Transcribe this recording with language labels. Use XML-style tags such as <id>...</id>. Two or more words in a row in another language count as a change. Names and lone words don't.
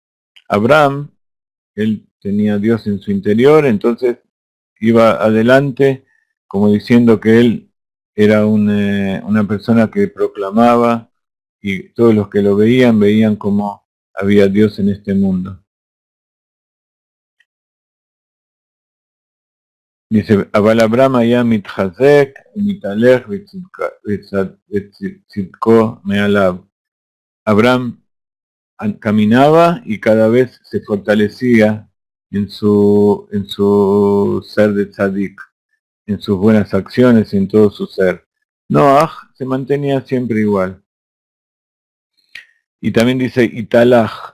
<es>Abraham, él tenía a Dios en su interior, entonces iba adelante como diciendo que él era una persona que proclamaba y todos los que lo veían como había Dios en este mundo. Dice,</es> <he>Abal Abraham היה מתחזק, מתהלך וצדקו מעליו.</he> <es>Abraham caminaba y cada vez se fortalecía en su ser de tzadik, en sus buenas acciones, en todo su ser. Noah se mantenía siempre igual. Y también dice Italaj.</es>